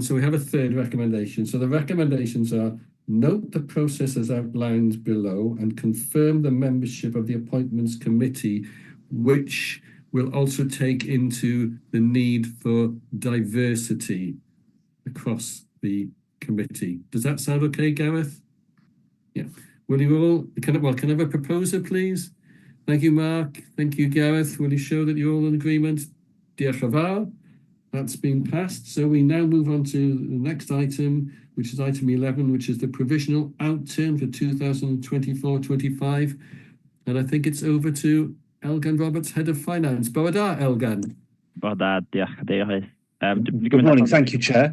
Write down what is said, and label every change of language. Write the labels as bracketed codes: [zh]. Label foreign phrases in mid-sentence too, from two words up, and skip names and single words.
[en] So we have a third recommendation. So the recommendations are: note the process as outlined below and confirm the membership of the appointments committee, which will also take into the need for diversity across the committee. Does that sound okay, Gareth? Yeah. Will you all, can I have a proposer, please? Thank you, Mark. Thank you, Gareth. Will you show that you're all in agreement? [cy] Diolch yn fawr. [en] That's been passed. So we now move on to the next item, which is item 11, which is the provisional outturn for 2024-25. And I think it's over to Elgan Roberts, Head of Finance. [cy] Bawada, Elgan. [en] Good morning. Thank you, Chair.